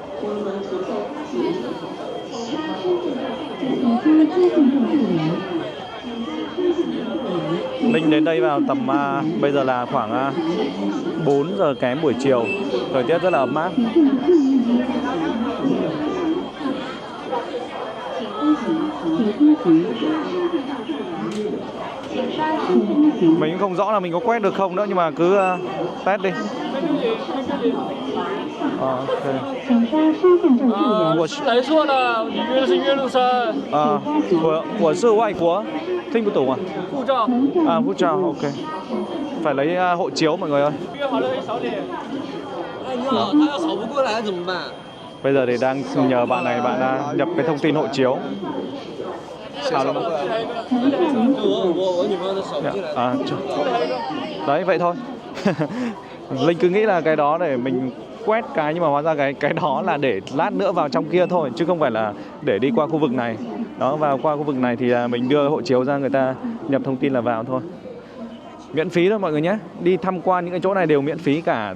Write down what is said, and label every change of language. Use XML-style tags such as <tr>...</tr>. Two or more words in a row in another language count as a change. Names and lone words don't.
<vi>Linh đến đây vào tầm bây giờ là khoảng 4 giờ kém buổi chiều. Thời tiết rất là ấm áp. Mình cũng không rõ là mình có quét được không nữa, nhưng mà cứ test đi. OK.</vi> <zh>是来错的，你约的是岳麓山。我是外国，听不懂啊。护照。护照 OK。</zh> <vi>phải lấy hộ chiếu mọi người ơi.</vi> <zh>约好了可以扫脸。哎，你好，他要扫不过来怎么办？</zh> <vi>Bây giờ thì đang nhờ bạn này, bạn nhập cái thông tin hộ chiếu.</vi> <zh>我女朋友的扫不进来。</zh> <vi>Đấy vậy thôi. Linh cứ nghĩ là cái đó để mình quét cái, nhưng mà hóa ra cái đó là để lát nữa vào trong kia thôi, chứ không phải là để đi qua khu vực này. Đó, vào qua khu vực này thì mình đưa hộ chiếu ra, người ta nhập thông tin là vào thôi. Miễn phí thôi mọi người nhé. Đi tham quan những cái chỗ này đều miễn phí cả.</vi>